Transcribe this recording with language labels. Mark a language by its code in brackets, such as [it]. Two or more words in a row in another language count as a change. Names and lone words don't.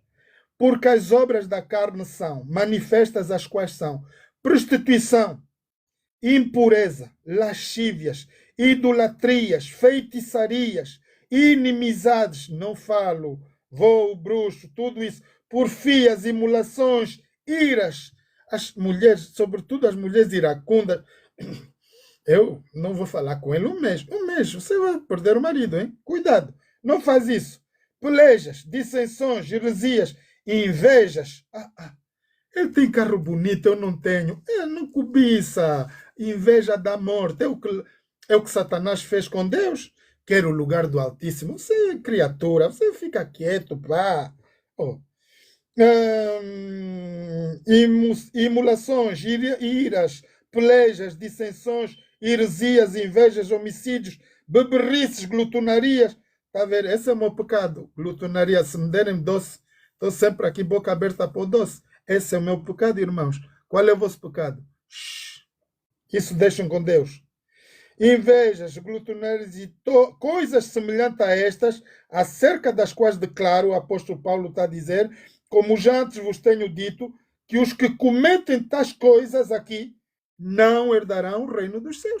[pt] Porque as obras da carne são manifestas, as quais são prostituição, impureza, lascívias, idolatrias, feitiçarias, inimizades, não falo, voo, bruxo, tudo isso, porfias, imulações, iras. As mulheres, sobretudo as mulheres iracundas, eu não vou falar com ele um mês, você vai perder o marido, hein? Cuidado, não faz isso. Pelejas, dissensões, heresias, invejas. Ele tem carro bonito, eu não tenho. Não cobiça. Inveja da morte. É o que Satanás fez com Deus. Quer o lugar do Altíssimo. Você é criatura, você fica quieto, pá. Imulações, iras, pelejas, dissensões, heresias, invejas, homicídios, beberrices, glutonarias. Está a ver? Esse é o meu pecado. Glutonaria. Se me derem doce, estou sempre aqui, boca aberta para o doce. Esse é o meu pecado, irmãos. Qual é o vosso pecado? Isso deixam com Deus. Invejas, glutonarias e coisas semelhantes a estas, acerca das quais declaro, o apóstolo Paulo está a dizer, como já antes vos tenho dito, que os que cometem tais coisas aqui não herdarão o reino dos céus.